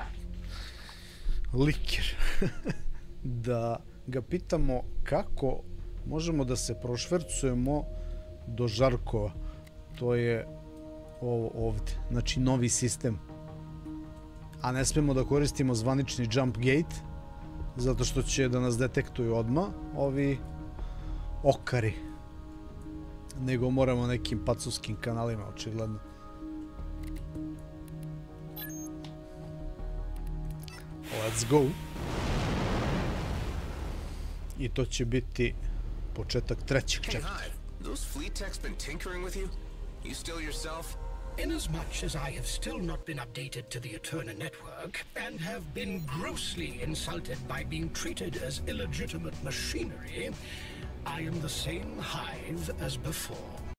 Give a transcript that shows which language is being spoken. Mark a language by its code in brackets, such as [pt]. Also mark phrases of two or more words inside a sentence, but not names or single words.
[sr] Liker. Da ga pitamo kako možemo da se prošvercujemo do Žarkova. To je ovo ovdje. Znači novi sistem. A ne smemo da koristimo zvanični jump gate zato što će da nas detektuju odmah ovi okari. Nego moramo nekim pacovskim kanalima, očigledno. [en] Let's go. [sr] I to će biti početak trećeg čeptera. [en] Those fleet techs been tinkering with you? You still yourself? Inasmuch as I have still not been updated to the Eterna network, and have been grossly insulted by being treated as illegitimate machinery, I am the same hive as before.